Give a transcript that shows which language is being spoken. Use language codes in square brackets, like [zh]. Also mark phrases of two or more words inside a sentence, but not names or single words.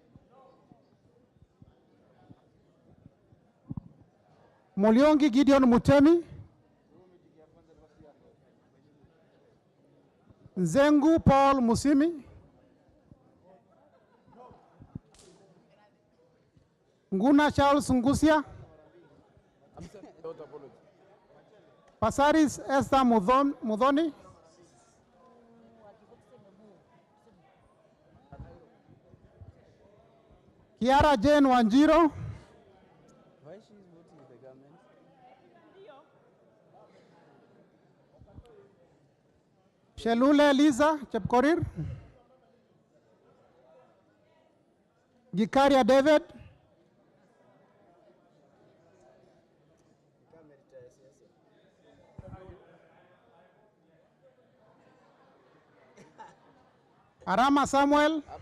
[en] Mulyongi Gideon Mutemi, Nzengu Paul Musimi, Nguna Charles Ngusia, Pasaris Esther Mudhoni, Kiara Jane Wanjiro, Why she is voting with the government? Shelule Liza Chepkorir, Gikaria David, Arama Samuel,